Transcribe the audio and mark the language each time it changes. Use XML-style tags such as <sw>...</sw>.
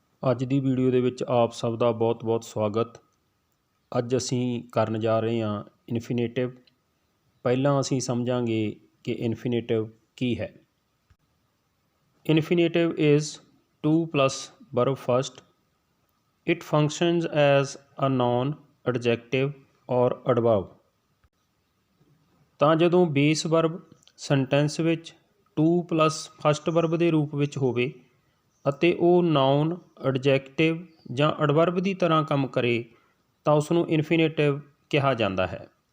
<pa>ਅੱਜ ਦੀ ਵੀਡੀਓ ਦੇ ਵਿੱਚ ਆਪ ਸਭ ਦਾ ਬਹੁਤ-ਬਹੁਤ ਸਵਾਗਤ। ਅੱਜ ਅਸੀਂ ਕਰਨ ਜਾ ਰਹੇ ਹਾਂ ਇਨਫੀਨੇਟਿਵ। ਪਹਿਲਾਂ ਅਸੀਂ ਸਮਝਾਂਗੇ ਕਿ ਇਨਫੀਨੇਟਿਵ ਕੀ ਹੈ।</pa> <en>Infinitive is to plus verb first. It functions as a noun, adjective or adverb.</en> <pa>ਤਾਂ ਜਦੋਂ ਬੇਸ ਵਰਬ ਸੈਂਟੈਂਸ ਵਿੱਚ ਟੂ ਪਲੱਸ ਫਸਟ ਵਰਬ ਦੇ ਰੂਪ ਵਿੱਚ ਹੋਵੇ ਅਤੇ ਉਹ ਨਾਊਨ, ਐਡਜੈਕਟਿਵ ਜਾਂ ਐਡਵਰਬ ਦੀ ਤਰ੍ਹਾਂ ਕੰਮ ਕਰੇ ਤਾਂ ਉਸ ਨੂੰ ਇਨਫੀਨੇਟਿਵ ਕਿਹਾ ਜਾਂਦਾ ਹੈ।</pa>